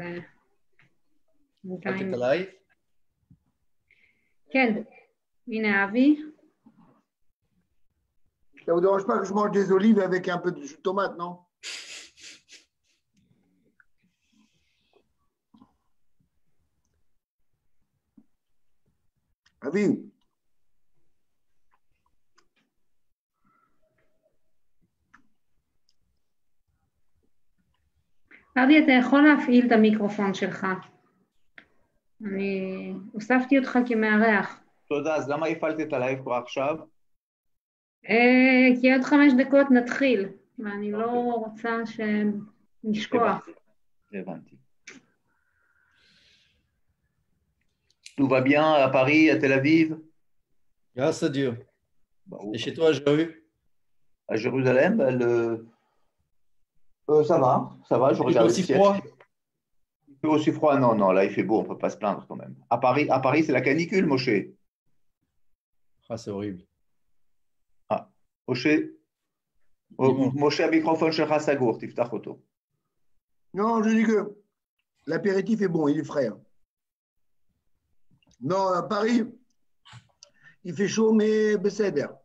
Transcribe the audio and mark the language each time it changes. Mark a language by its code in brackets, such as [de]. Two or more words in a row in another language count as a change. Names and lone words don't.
[he] התחלת בינתיים... את הלייב? כן, הנה אבי. [fr] Ça vous dérange pas que je mange des olives avec un peu de jus de tomate, non? [he] אבי, אבי, אתה יכול להפעיל את המיקרופון שלך. אני הוספתי אותך כמארח. תודה, אז למה הפעלת את הלייב כבר עכשיו? כי עוד 5 דקות נתחיל, ואני לא רוצה שנשכוח. הבנתי. [fr] Tout va bien à Paris, à Tel Aviv? Grâce à Dieu. Bon, Et chez toi, Jéru? à Jérusalem, ça va, je Il fait regarde aussi le ciel. froid? Il fait aussi froid? Non, non, là il fait beau, on ne peut pas se plaindre quand même. À Paris c'est la canicule, Moshe. Ah, c'est horrible. Ah, Moshe, Dis-moi. [he] Moshe, המיקרופון שלך סגור, תפתח אותו. [fr] non, je dis que l'apéritif est bon, il est frais. Hein. Non, à Paris, il fait chaud, mais בסדר.